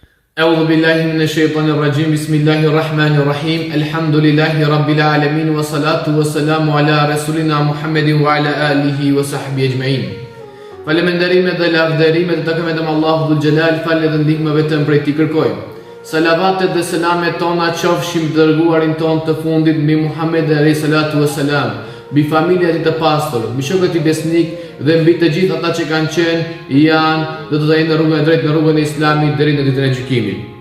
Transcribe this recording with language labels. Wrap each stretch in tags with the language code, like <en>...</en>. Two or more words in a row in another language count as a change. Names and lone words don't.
<ar>أعوذ بالله من الشيطان الرجيم بسم الله الرحمن الرحيم الحمد لله رب العالمين والصلاة والسلام على رسولنا محمد وعلى آله وصحبه أجمعين.</ar> <sq>Falemenderimet dhe lavderimet të takojnë vetëm Allahut</sq> <ar>ذو الجلال,</ar> <sq>falë dhe ndihmë vetëm prej tij kërkojmë. Salavatet dhe selamet tona qofshin dërguarin ton të fundit mbi Muhammed</sq> <ar>عليه الصلاة والسلام,</ar> <sq>mbi familjen e tij të pastër, mbi shokët e besnik dhe mbi të gjithë ata që kanë qenë, janë dhe do të jenë në rrugën e drejtë, në rrugën e Islamit deri në ditën e gjykimit.</sq>